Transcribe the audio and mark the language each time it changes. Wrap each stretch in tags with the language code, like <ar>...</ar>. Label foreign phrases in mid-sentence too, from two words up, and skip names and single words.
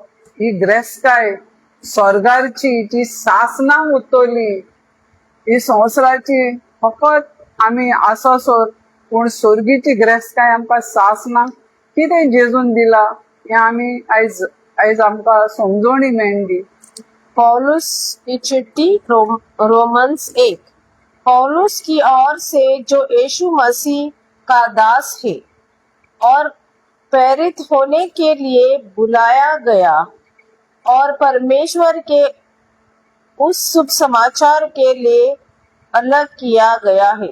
<kok>ही ग्रेस्ताय स्वर्गाची जी सासनाक उत्तोली. ही संवसाराची फकत आमी आसोसोर पूण स्वर्गीची ग्रेस्ताय आमकां सासनाक कितें जेजून दिला हें आमी आयज आमकां समजणी मेळ्ळी.</kok> <hi>पौलुस की चिट्ठी रोमन्स 1 पौलुस की ओर से जो यीशु मसीह का दास है और प्रेरित होने के लिए बुलाया गया और परमेश्वर के उस शुभ समाचार के लिए अलग किया गया है।</hi>